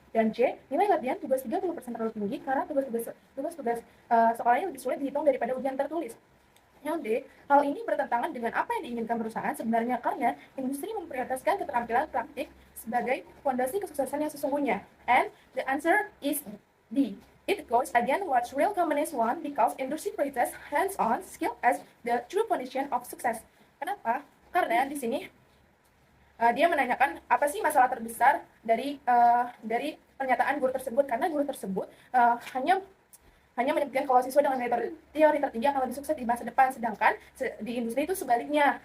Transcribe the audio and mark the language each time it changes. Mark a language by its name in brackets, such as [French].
[Indonesian] Dan C, nilai latihan tugas 30% terlalu tinggi karena tugas sekolahnya lebih sulit dihitung daripada ujian tertulis. Yang D, hal ini bertentangan dengan apa yang diinginkan perusahaan sebenarnya karena industri memprioritaskan keterampilan praktik sebagai fondasi kesuksesan yang sesungguhnya. [English] And the answer is D. It goes against what real companies want because industry prioritizes hands-on skill as the true condition of success. [Indonesian] Kenapa? Karena di sini dia menanyakan apa sih masalah terbesar dari pernyataan guru tersebut, karena guru tersebut hanya menyebutkan kalau siswa dengan nilai teori tertinggi akan lebih sukses di masa depan, sedangkan di industri itu sebaliknya.